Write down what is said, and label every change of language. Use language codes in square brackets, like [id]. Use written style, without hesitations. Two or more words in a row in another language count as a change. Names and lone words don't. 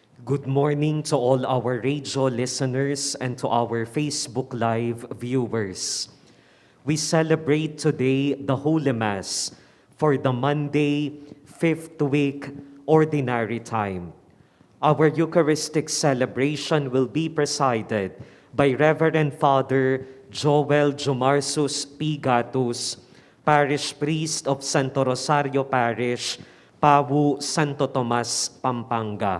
[en] Good morning to all our radio listeners and to our Facebook Live viewers. We celebrate today the Holy Mass for the Monday, 5th week, Ordinary Time. Our Eucharistic celebration will be presided by Reverend Father Jowel Jomarsus P. Gatus, Parish Priest of Santo Rosario Parish, Pawu, Santo Tomas, Pampanga.